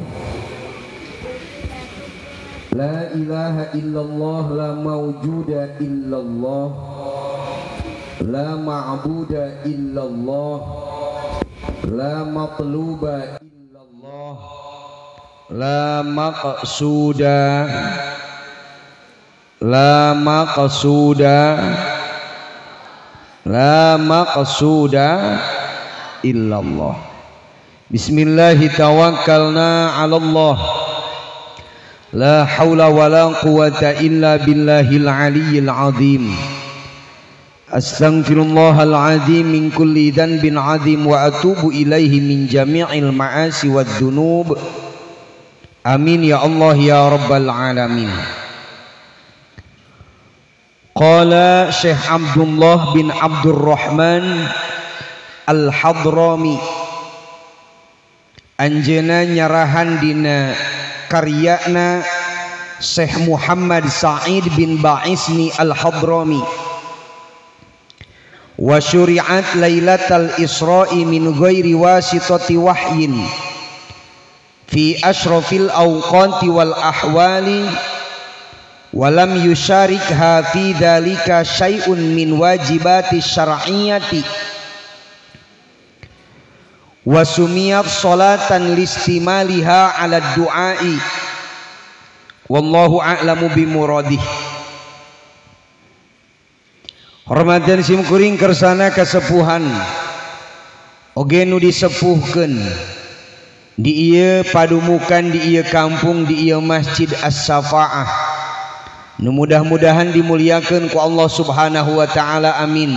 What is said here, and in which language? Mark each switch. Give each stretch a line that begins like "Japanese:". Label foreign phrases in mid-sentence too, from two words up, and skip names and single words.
Arabic: لا إله إلا الله لا موجود إلا الله لا معبود إلا الله لا مطلوب إلا الله لا مقصود illallah. بسم الله توكلنا على الله. لا حول ولا قوة إلا بالله العلي العظيم. أستغفر الله العظيم من كل ذنب عظيم وأتوب إليه من جميع المعاصي والذنوب. آمين يا الله يا رب العالمين.
Sundanese: Qala Syekh Abdullah bin Abdurrahman Al-Hadrami anjeuna nyarahan dina karyana Syekh Muhammad Sa'id bin Ba'isni Al-Hadrami
Arabic: وشرعت ليلة الإسراء من غير واسطة وحي في أشرف الأوقات والأحوال ولم يشاركها في ذلك شيء من واجبات الشرعية وسميت صلاة لاشتمالها على الدعاء والله أعلم بمراده.
Sundanese: Hormatan simkuring kersana kasepuhan oge nu disepuhkeun di ieu padumukan di ieu kampung di ieu Masjid As-Safa'ah nu mudah-mudahan dimuliakeun ku
Arabic: الله سبحانه وتعالى آمين.